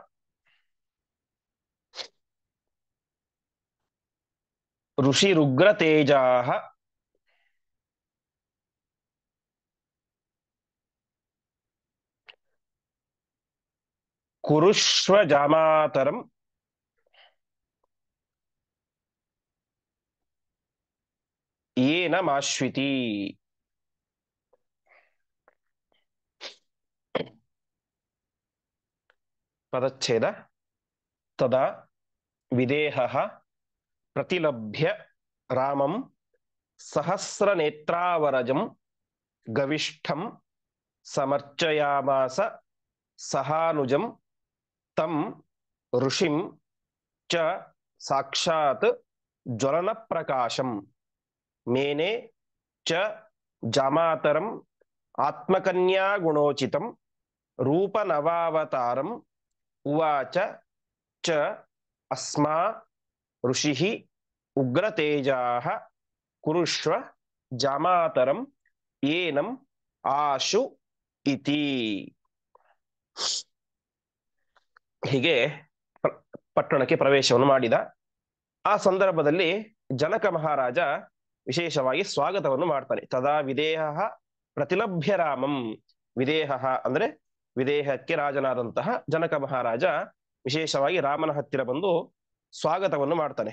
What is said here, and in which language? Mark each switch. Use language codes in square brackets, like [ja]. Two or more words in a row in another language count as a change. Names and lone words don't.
[sa] ಋಷಿರುಗ್ರತೇಜಾಃ ಕುರುಷ್ವ ಜಾಮಾತರಂ ಯೇನ ಮಾಶ್ವಿತಿ. [kn] ಪದಚ್ಛೇದ. [sa] ತದಾ ವಿದೇಹಃ ಪ್ರತಿಲಭ್ಯ ರಾಮಂ ಸಹಸ್ರನೇತ್ರಾವರಜಂ ಗವಿಷ್ಠಂ ಸಮರ್ಚಯಾಮಾಸ ಸಹಾನುಜಂ ತಂ ಋಷಿಂ ಚ ಸಾಕ್ಷಾತ್ ಜ್ವಲನ ಪ್ರಕಾಶಂ. ಮೇನೆ ಚ ಜಾಮಾತರಂ ಆತ್ಮಕನ್ಯಾ ಗುಣೋಚಿತಂ ರೂಪನವಾವತಾರಂ ಉವಾಚ ಚ ಅಸ್ಮಾ ಋಷಿಃ ಉಗ್ರತೇಜಾಃ ಕುರುಷ್ವ ಜಾಮಾತರಂ ಏನಂ ಆಶು ಇತಿ. [kn] ಹೀಗೆ ಪಟ್ಟಣಕ್ಕೆ ಪ್ರವೇಶವನ್ನು ಮಾಡಿದ. ಆ ಸಂದರ್ಭದಲ್ಲಿ ಜನಕ ಮಹಾರಾಜ ವಿಶೇಷವಾಗಿ ಸ್ವಾಗತವನ್ನು ಮಾಡ್ತಾನೆ. [sa] ತದಾ ವಿದೇಹ ಪ್ರತಿಲಭ್ಯ ರಾಮಂ. [kn] ವಿದೇಹ ಅಂದ್ರೆ ವಿದೇಹಕ್ಕೆ ರಾಜನಾದಂತಹ ಜನಕ ಮಹಾರಾಜ ವಿಶೇಷವಾಗಿ ರಾಮನ ಹತ್ತಿರ ಬಂದು ಸ್ವಾಗತವನ್ನು ಮಾಡ್ತಾನೆ.